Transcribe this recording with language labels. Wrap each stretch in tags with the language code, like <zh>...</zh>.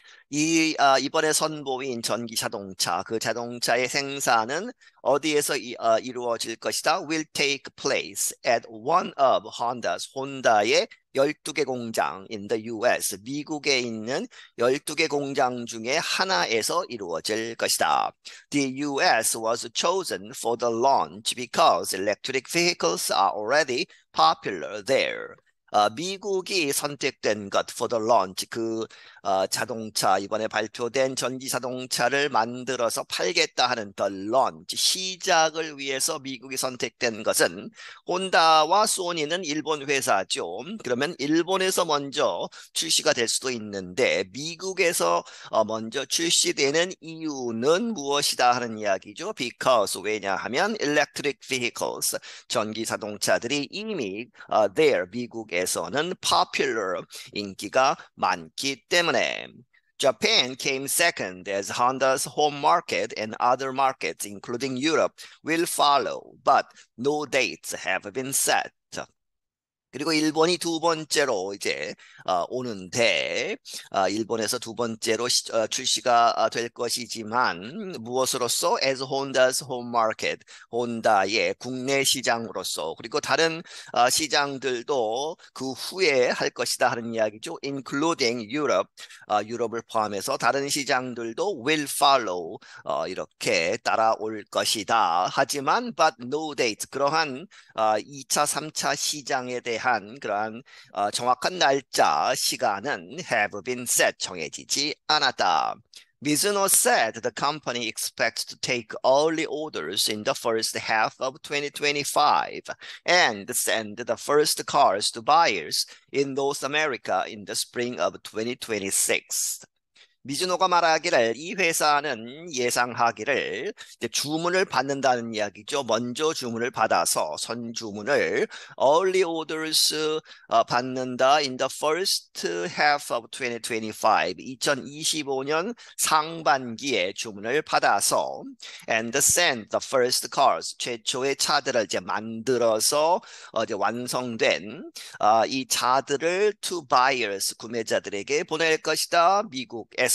<ko>이번에 선보인 전기 자동차, 그 자동차의 생산은 어디에서 이루어질 것이다?</ko> <en>will take place at one of</en> <ko>혼다의 12개 공장</ko> <en>in the US,</en> <ko>미국에 있는 12개 공장 중에 하나에서 이루어질 것이다.</ko> <en>The US was chosen for the launch because electric vehicles are already popular there.</en> <ko>미국이 선택된 것</ko> <en>for the launch</en> <ko>자동차 이번에 발표된 전기 자동차를 만들어서 팔겠다 하는</ko> <en>the launch</en> <ko>시작을 위해서 미국이 선택된 것은 혼다와 소니는 일본 회사죠. 그러면 일본에서 먼저 출시가 될 수도 있는데 미국에서 먼저 출시되는 이유는 무엇이다 하는 이야기죠.</ko> <en>Because</en> <ko>왜냐하면</ko> <en>electric vehicles</en> <ko>전기 자동차들이 이미</ko> <en>there</en> <ko>미국에서는</ko> <en>popular</en> <ko>인기가 많기 때문에</ko> <en>Japan came second as Honda's home market and other markets, including Europe, will follow, but no dates have been set.</en> <ko>그리고 일본이 두 번째로 이제 오는데 일본에서 두 번째로 출시가 될 것이지만 무엇으로서</ko> <en>as Honda's home market,</en> <ko>혼다의 국내 시장으로서 그리고 다른 시장들도 그 후에 할 것이다 하는 이야기죠.</ko> <en>including Europe,</en> <ko>유럽을 포함해서 다른 시장들도</ko> <en>will follow</en> <ko>이렇게 따라올 것이다. 하지만</ko> <en>but no date</en> <ko>그러한 2차, 3차 시장에 대한 그러한 정확한 날짜, 시간은</ko> <en>have been set,</en> <ko>정해지지 않았다.</ko> <en>Mizuno said the company expects to take early orders in the first half of 2025 and send the first cars to buyers in North America in the spring of 2026.</en> <ko>미즈노가 말하기를 이 회사는 예상하기를 이제 주문을 받는다는 이야기죠. 먼저 주문을 받아서 선주문을</ko> <en>early orders</en> <ko>받는다</ko> <en>in the first half of 2025</en> <ko>2025년 상반기에 주문을 받아서</ko> <en>and send the first cars</en> <ko>최초의 차들을 이제 만들어서 이제 완성된 이 차들을</ko> <en>to buyers</en> <ko>구매자들에게 보낼 것이다. 미국에서</ko>